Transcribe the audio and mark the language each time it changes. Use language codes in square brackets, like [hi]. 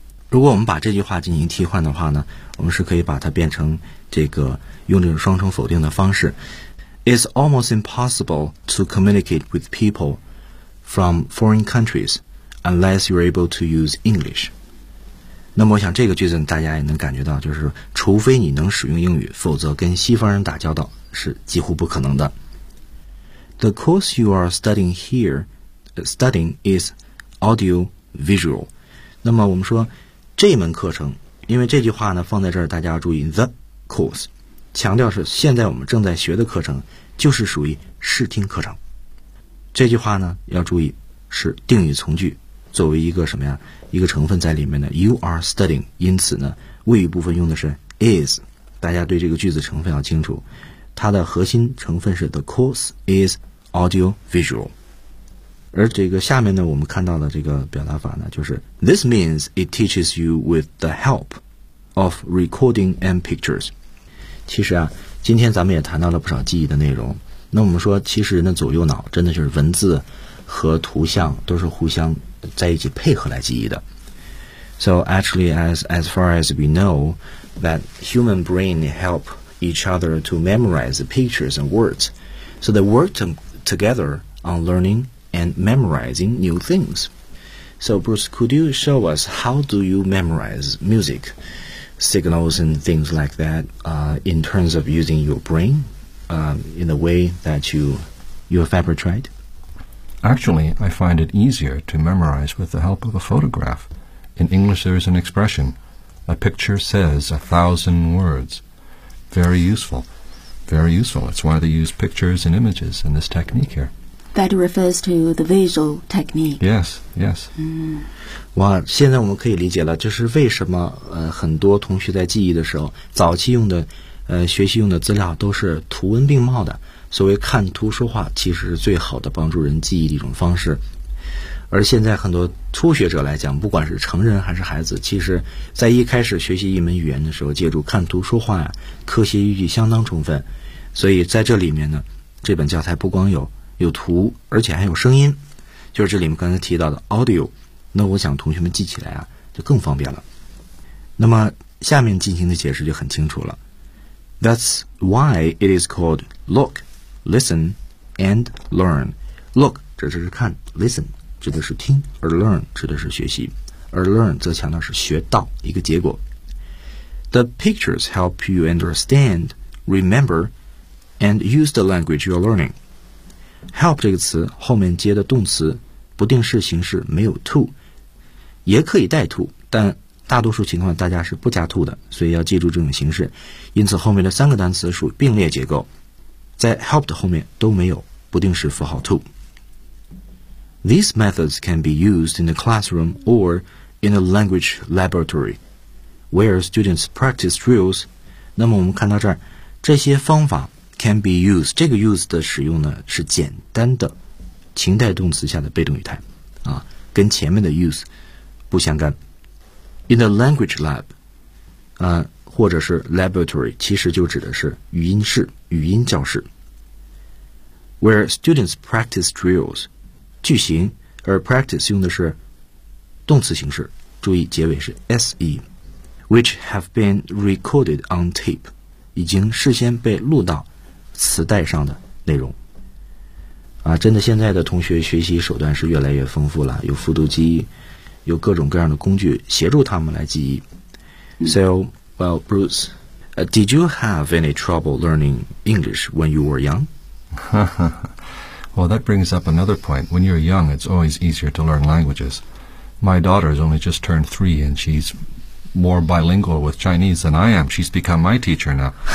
[zh] 如果我们把这句话进行替换的话呢，我们是可以把它变成这个用这种双重否定的方式 ： [en] It's almost impossible to communicate with people from foreign countries unless you're able to use English。 [zh] 那么我想这个句子大家也能感觉到，就是除非你能使用英语，否则跟西方人打交道是几乎不可能的。 [en] The course you are studying here, studying is audio visual。 [zh] 那么我们说这门课程，因为这句话呢放在这儿，大家要注意 [en] the course， [zh] 强调是现在我们正在学的课程，就是属于视听课程。这句话呢要注意是定语从句，作为一个什么呀，一个成分在里面的 [en] you are studying， [zh] 因此呢谓语部分用的是 is， 大家对这个句子成分要清楚，它的核心成分是 [en] the course is audio visual。 [zh] 而这个下面呢我们看到的这个表达法呢，就是 [en] this means it teaches you with the help of recording and pictures。 [zh] 其实啊，今天咱们也谈到了不少记忆的内容，那我们说其实人的左右脑真的就是文字和图像都是互相在一起配合来记忆的。 [en] So actually as far as we know that human brain help each other to memorize the pictures and words. So they work together on learning and memorizing new things. So Bruce, could you show us how do you memorize music signals and things like that, in terms of using your brain, in the way that you have ever tried? Actually, I find it easier to memorize with the help of a photograph. In English, there is an expression, a picture says 1,000 words. Very useful. Very useful. That's why they use pictures and images in this technique here. That refers to the visual technique. Yes, yes. [zh] 哇，现在我们可以理解了，就是为什么很多同学在记忆的时候，早期用的学习用的资料都是图文并茂的。所谓看图说话，其实是最好的帮助人记忆的一种方式。而现在很多初学者来讲，不管是成人还是孩子，其实在一开始学习一门语言的时候，借助看图说话呀，科学依据相当充分。所以在这里面呢，这本教材不光有图，而且还有声音，就是这里面刚才提到的 audio。那我想同学们记起来啊就更方便了。那么下面进行的解释就很清楚了。 [en] That's why it is called lookListen and learn. [zh] Look 指的是看， listen 指的是听，而 learn 指的是学习，而 learn 则强调是学到一个结果。 [en] The pictures help you understand, remember, and use the language you are learning. [zh] Help 这个词后面接的动词不定式形式没有 to， 也可以带 to， 但大多数情况大家是不加 to 的，所以要记住这种形式。因此后面的三个单词属并列结构，在 help 的后面都没有不定式符号 to。 [en] These methods can be used in the classroom or in a language laboratory where students practice drills. [zh] 那么我们看到这儿，这些方法 [en] can be used， [zh] 这个 use 的使用呢是简单的情态动词下的被动语态啊，跟前面的 use 不相干。 [en] In a language lab [zh] 或者是 laboratory， 其实就指的是语音室、语音教室。 [en] Where students practice drills， [zh] 句型，而 practice 用的是动词形式，注意结尾是 se。 [en] Which have been recorded on tape， [zh] 已经事先被录到磁带上的内容。啊，真的，现在的同学学习手段是越来越丰富了，有复读机，有各种各样的工具协助他们来记忆。 [en] So。 Well, Bruce, did you have any trouble learning English when you were young? Well, that brings up another point. When you're young, it's always easier to learn languages. My daughter has only just turned 3, and she's more bilingual with Chinese than I am. She's become my teacher now.